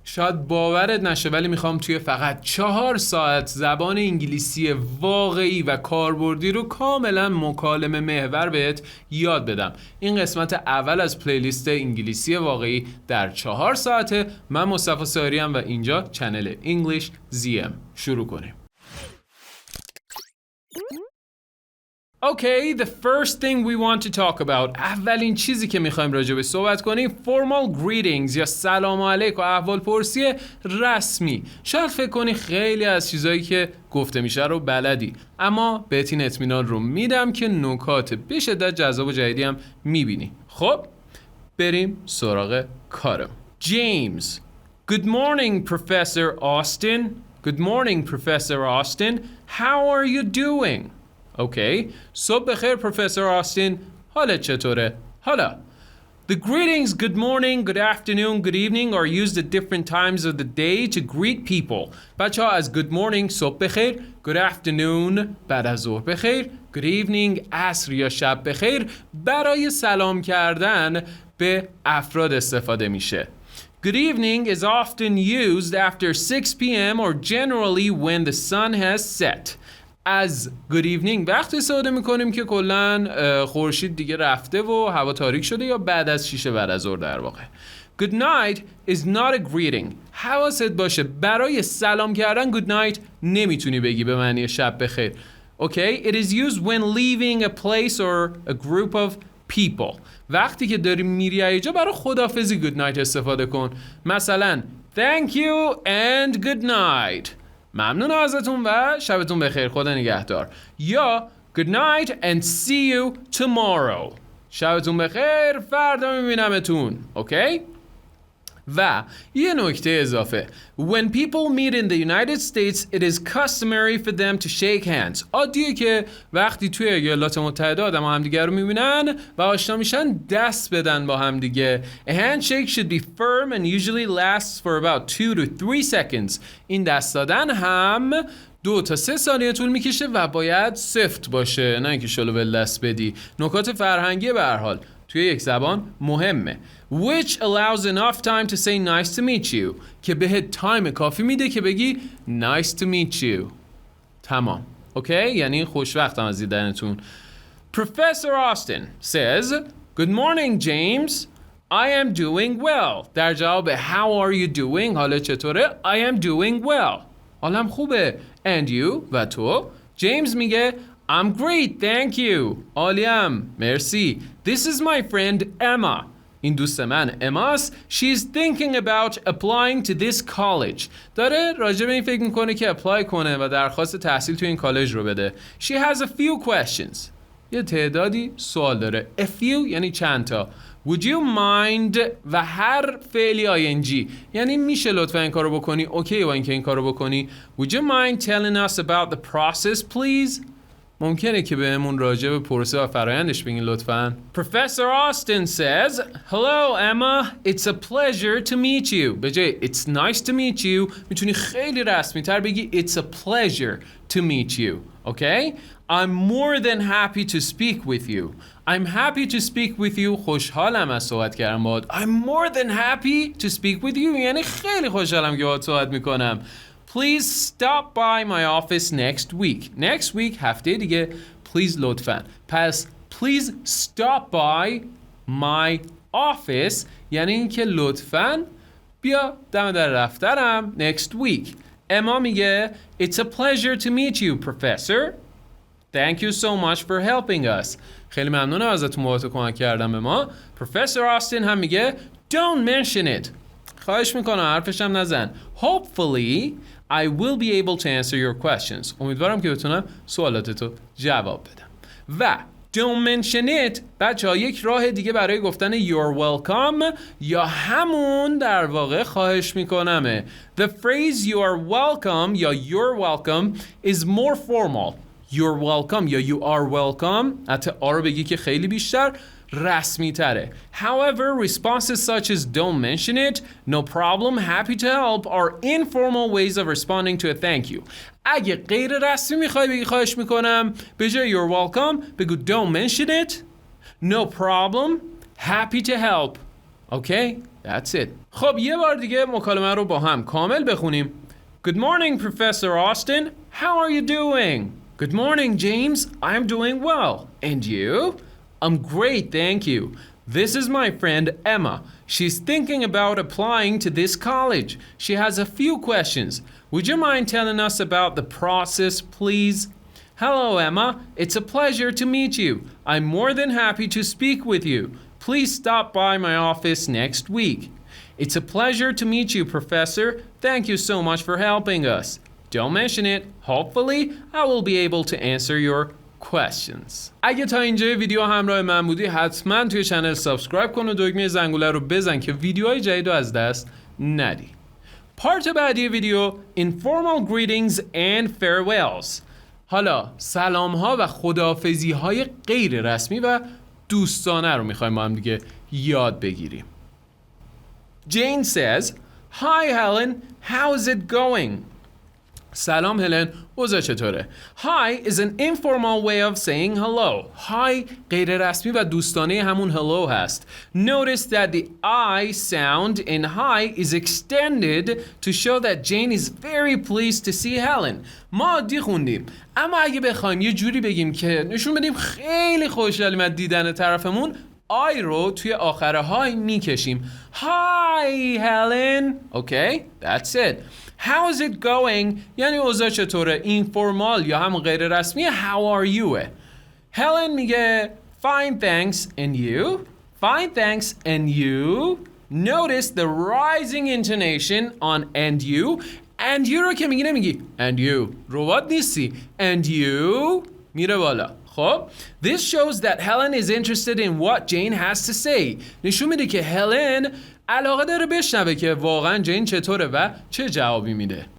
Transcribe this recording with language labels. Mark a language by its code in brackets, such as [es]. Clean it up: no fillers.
[fa] شاید باورت نشه ولی میخوام توی فقط 4 ساعت زبان انگلیسی واقعی و کاربردی رو کاملا مکالمه محور بهت یاد بدم. این قسمت اول از پلیلیست انگلیسی واقعی در 4 ساعته. من مصطفی ساریم و اینجا چنل English ZM. شروع کنیم. [en] Okay, the first thing we want to talk about. [fa] اولین چیزی که میخوایم راجع به صحبت کنیم [en] formal greetings [fa] یا سلام علیک و احوال پرسی رسمی. شاید فکر کنی خیلی از چیزایی که گفته میشه رو بلدی، اما بهت این اطمینان رو میدم که نکات به شدت جذاب و جدیدی هم میبینی. خب بریم سراغ کارم. James. [en] Good morning, Professor Austin. Good morning, Professor Austin. How are you doing? Okay. [fa] صبح بخیر پروفسور آستین. حالت چطوره؟ حالا [en] The greetings good morning, good afternoon, good evening are used at different times of the day to greet people. [fa] بچه ها از [en] good morning [fa] صبح بخیر، [en] good afternoon [fa] بعد از ظهر بخیر، [en] good evening [fa] عصر یا شب بخیر برای سلام کردن به افراد استفاده میشه. [en] Good evening is often used after 6 p.m. or generally when the sun has set. [fa] از [en] good evening [fa] وقتی استفاده میکنیم که کلن خورشید دیگه رفته و هوا تاریک شده یا بعد از 6 بعد از ظهر در واقع. [en] Good night is not a greeting. [fa] حواست باشه برای سلام کردن [en] good night [fa] نمیتونی بگی به معنی شب بخیر. [en] Okay, it is used when leaving a place or a group of people. [fa] وقتی که داری میری اینجا برای خداحافظی [en] good night [fa] استفاده کن. مثلا [en] thank you and good night. [fa] ممنون ازتون و شبتون بخیر، خدا نگهدار. [en] یا good night and see you tomorrow. [fa] شبتون بخیر، فردا میبینمتون. اوکی؟ و یه نکته اضافه. [en] When people meet in the United States, it is customary for them to shake hands. [fa] عادیه که وقتی توی ایالات متحده آدم همدیگه رو میبینن و آشنا میشن دست بدن با همدیگه. [en] A handshake should be firm and usually lasts for about 2 to 3 seconds. [fa] این دست دادن هم 2 تا 3 ثانیه طول میکشه و باید سفت باشه، نه اینکه شلو دست بدی. نکات فرهنگی به هر حال توی یک زبان مهمه. [en] Which allows enough time to say nice to meet you. [fa] که بهت تایم کافی میده که بگی [en] nice to meet you. [fa] تمام. اوکی؟ یعنی خوشوقتم از دیدنتون. [en] Professor Austin says, Good morning, James. I am doing well. [fa] در جواب [en] How are you doing? [fa] حالت چطوره؟ [en] I am doing well. [fa] حالم خوبه. [en] And you? [fa] و تو؟ [en] James [fa] میگه [en] I'm great, thank you. [fa] عالیم. مرسی. [en] This is my friend Emma. [fa] این دوست من اماست. [en] She's thinking about applying to this college. [fa] داره راجع به این فکر میکنه که اپلای کنه و درخواست تحصیل تو این کالج رو بده. [en] She has a few questions. [fa] یه تعدادی سوال داره. [en] A few [fa] یعنی چند تا. [en] Would you mind [fa] و هر فعلی ing یعنی میشه لطفا این کارو بکنی. اوکی با اینکه این کارو بکنی. [en] Would you mind telling us about the process please? [fa] ممکنه که بهمون راجع به پروسه و فرآیندش بگین لطفاً. [en] Professor Austin says, Hello Emma, it's a pleasure to meet you. [fa] به جای [en] it's nice to meet you [fa] میتونی خیلی رسمی تر بگی [en] it's a pleasure to meet you. Okay? I'm more than happy to speak with you. I'm happy to speak with you. [fa] خوشحالم از صحبت کردن باهات. [en] I'm more than happy to speak with you. [fa] یعنی خیلی خوشحالم که باهات صحبت میکنم. [en] Please stop by my office next week. Next week [fa] هفته دیگه. [en] Please [fa] لطفاً. پس [en] please stop by my office [fa] یعنی اینکه لطفاً بیا دم در دفترم [en] next week. [fa] اما میگه [en] It's a pleasure to meet you, professor. Thank you so much for helping us. [fa] خیلی ممنونم ازتون بابت کمک کردن به ما. [en] Professor Austin [fa] هم میگه [en] Don't mention it. [fa] خواهش میکنم حرفش هم نزن. [en] Hopefully I will be able to answer your questions. [fa] امیدوارم که بتونم سوالاتتو جواب بدم. و [en] don't mention it [fa] بچه ها یک راه دیگه برای گفتن [en] you're welcome [fa] یا همون در واقع خواهش میکنمه. [en] The phrase you are welcome یا you're welcome is more formal. You're welcome [fa] یا [en] you are welcome [fa] حتی رو بگی که خیلی بیشتر رسمی تره. [en] However, responses such as don't mention it, no problem, happy to help are informal ways of responding to a thank you. [fa] اگه غیر رسمی میخوای بگی خواهش میکنم به جای [en] you're welcome [fa] بگو [en] don't mention it, no problem, happy to help. Okay? That's it. [fa] خب یه بار دیگه مکالمه رو با هم کامل بخونیم. [en] Good morning, Professor Austin. How are you doing? Good morning, James. I'm doing well. And you? I'm great, thank you. This is my friend Emma. She's thinking about applying to this college. She has a few questions. Would you mind telling us about the process, please? Hello, Emma. It's a pleasure to meet you. I'm more than happy to speak with you. Please stop by my office next week. It's a pleasure to meet you, Professor. Thank you so much for helping us. Don't mention it. Hopefully, I will be able to answer your questions. [fa] اگه تا اینجای ویدیو همراه من بودی حتما توی چنل سابسکرایب کن و دکمه زنگوله رو بزن که ویدیوهای جدید رو از دست ندی. پارت بعدی ویدیو [en] informal greetings and farewells. [fa] حالا سلام ها و خداحافظی های غیر رسمی و دوستانه رو میخوایم با هم دیگه یاد بگیریم. [en] Jane says, Hi Helen, how's it going? [fa] سلام هلن، اوضاع چطوره؟ [en] Hi is an informal way of saying hello. [fa] Hi غیر رسمی و دوستانه همون hello هست. [en] Notice that the I sound in hi is extended to show that Jane is very pleased to see Helen. [fa] ما عادی خوندیم، اما اگه بخوایم یه جوری بگیم که نشون بدیم خیلی خوشحالیم از دیدن طرفمون، I رو توی آخر های میکشیم. [en] Hi Helen. Okay, that's it. How's it going؟ [fa] یعنی اوضاع چطوره؟ اینفورمال یا هم غیر رسمی [en] How are you؟ Helen [fa] میگه [en] Fine thanks and you? Fine thanks and you? Notice the rising intonation on and you. And you [fa] رو که میگی نمیگی [en] and you. [fa] ربات نیستی. And you میره بالا. [en] خب This shows that Helen is interested in what Jane has to say. [fa] نشون میده که هلن علاقه داره بشنوه که واقعا جین چطوره و چه جوابی میده.